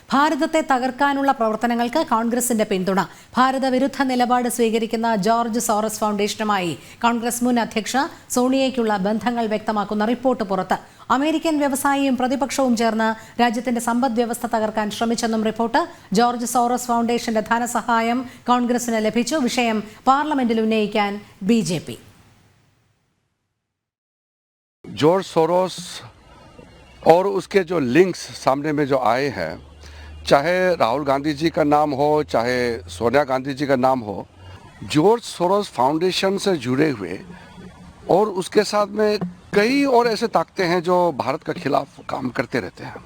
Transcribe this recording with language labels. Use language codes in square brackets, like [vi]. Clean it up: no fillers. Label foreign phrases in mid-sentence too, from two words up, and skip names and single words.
[ml] ഭാരതത്തെ തകർക്കാനുള്ള പ്രവർത്തനങ്ങൾക്ക് കോൺഗ്രസിന്റെ പിന്തുണ. ഭാരത വിരുദ്ധ നിലപാട് സ്വീകരിക്കുന്ന ജോർജ് സോറസ് ഫൗണ്ടേഷനുമായി കോൺഗ്രസ് മുൻ അധ്യക്ഷ സോണിയയ്ക്കുള്ള ബന്ധങ്ങൾ വ്യക്തമാക്കുന്ന റിപ്പോർട്ട് പുറത്ത്. അമേരിക്കൻ വ്യവസായിയും പ്രതിപക്ഷവും ചേർന്ന് രാജ്യത്തിന്റെ സമ്പദ് വ്യവസ്ഥ തകർക്കാൻ ശ്രമിച്ചെന്നും റിപ്പോർട്ട്. ജോർജ് സോറസ് ഫൗണ്ടേഷന്റെ ധനസഹായം കോൺഗ്രസിന് ലഭിച്ചു. വിഷയം പാർലമെന്റിൽ ഉന്നയിക്കാൻ BJP. [hi] जॉर्ज सोरोस और उसके जो लिंक्स सामने में जो आए हैं, चाहे राहुल गांधी जी का नाम हो, चाहे सोनिया गांधी जी का नाम हो, जॉर्ज सोरोस फाउंडेशन से जुड़े हुए और उसके साथ में कई और ऐसे ताकतें हैं जो भारत के खिलाफ काम करते रहते हैं.